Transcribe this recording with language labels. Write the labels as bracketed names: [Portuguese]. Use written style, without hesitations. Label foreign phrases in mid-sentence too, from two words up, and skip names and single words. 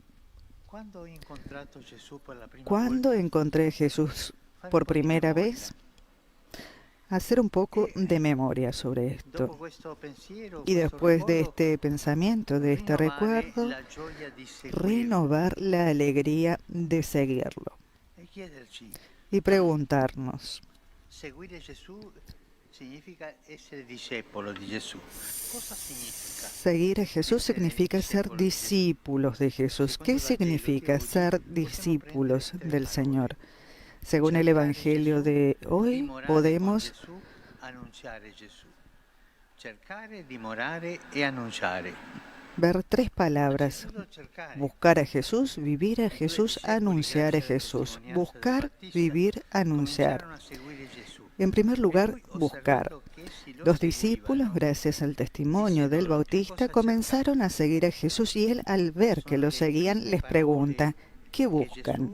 [Spanish] ¿Cuándo encontré a Jesús por primera vez? Hacer un poco de memoria sobre esto. Y después de este pensamiento, de este recuerdo, renovar la alegría de seguirlo. Y preguntarnos: [Italian] seguire Gesù significa essere discepolo di Gesù. Cosa significa? [Spanish] Seguir a Jesús significa ser discípulos de Jesús. ¿Qué significa ser discípulos del Señor? Según el Evangelio de hoy, podemos [Italian] cercare, dimorare e annunciare. [Spanish] ver tres palabras: buscar a Jesús, vivir a Jesús, anunciar a Jesús. Buscar, vivir, anunciar. En primer lugar, buscar. Los discípulos, gracias al testimonio del Bautista, comenzaron a seguir a Jesús y él, al ver que lo seguían, les pregunta: ¿qué buscan?